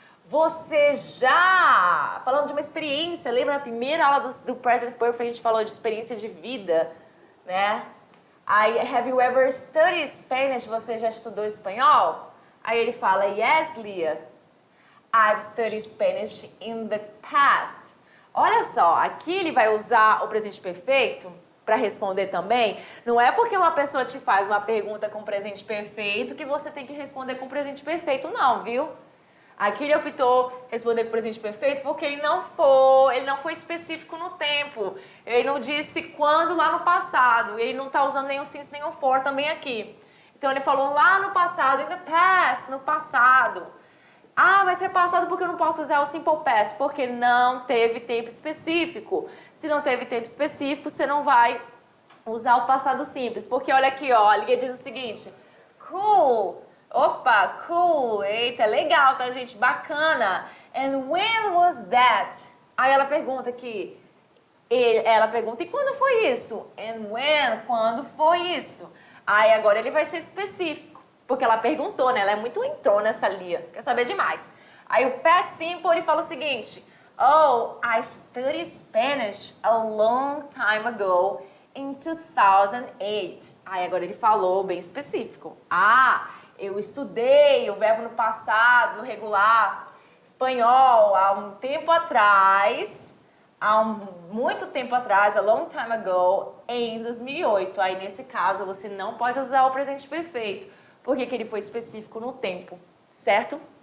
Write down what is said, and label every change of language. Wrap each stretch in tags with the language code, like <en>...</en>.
<pt>Você já, falando de uma experiência, lembra na primeira aula do Present Perfect a gente falou de experiência de vida, né?</pt> <en>Aí, have you ever studied Spanish?</en> <pt>Você já estudou espanhol? Aí ele fala, yes, Lia.</pt> <en>I've studied Spanish in the past.</en> <pt>Olha só, aqui ele vai usar o presente perfeito para responder também. Não é porque uma pessoa te faz uma pergunta com presente perfeito que você tem que responder com presente perfeito, não, viu? Aqui ele optou responder com presente perfeito porque ele não foi específico no tempo. Ele não disse quando lá no passado. Ele não está usando nenhum since, nenhum for também aqui. Então ele falou lá no passado,</pt> <en>in the past,</en> <pt>no passado. Ah, vai ser passado porque eu não posso usar o simple past, porque não teve tempo específico. Se não teve tempo específico, você não vai usar o passado simples. Porque olha aqui, ó, a Liga diz o seguinte, cool, opa, cool, eita, legal, tá, gente, bacana.</pt> <en>And when was that?</en> <pt>Aí ela pergunta aqui, ela pergunta, e quando foi isso?</pt> <en>And when,</en> <pt>quando foi isso? Aí agora ele vai ser específico. Porque ela perguntou, né? Ela é muito entrona essa Lia. Quer saber demais. Aí o past simple, ele fala o seguinte.</pt> <en>Oh, I studied Spanish a long time ago in 2008.</en> <pt>Aí agora ele falou bem específico. Ah, eu estudei o verbo no passado, regular, espanhol, há um tempo atrás, muito tempo atrás,</pt> <en>a long time ago,</en> <pt>em 2008. Aí nesse caso você não pode usar o presente perfeito. Porque que ele foi específico no tempo, certo?</pt>